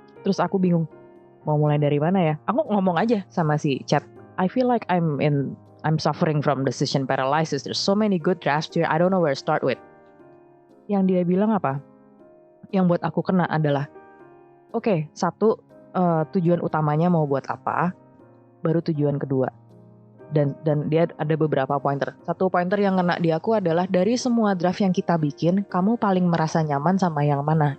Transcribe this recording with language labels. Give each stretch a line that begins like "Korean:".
Indonesian: Terus aku bingung mau mulai dari mana ya. Aku ngomong aja sama si chat.
English: I feel like I'm suffering from decision paralysis. There's so many good drafts here. I don't know where to start with.
Indonesian: Yang dia bilang apa? Yang buat aku kena adalah, oke, satu, tujuan utamanya mau buat apa, baru tujuan kedua. Dan dia ada beberapa pointer. Satu pointer yang kena di aku adalah, dari semua draft yang kita bikin, kamu paling merasa nyaman sama yang mana?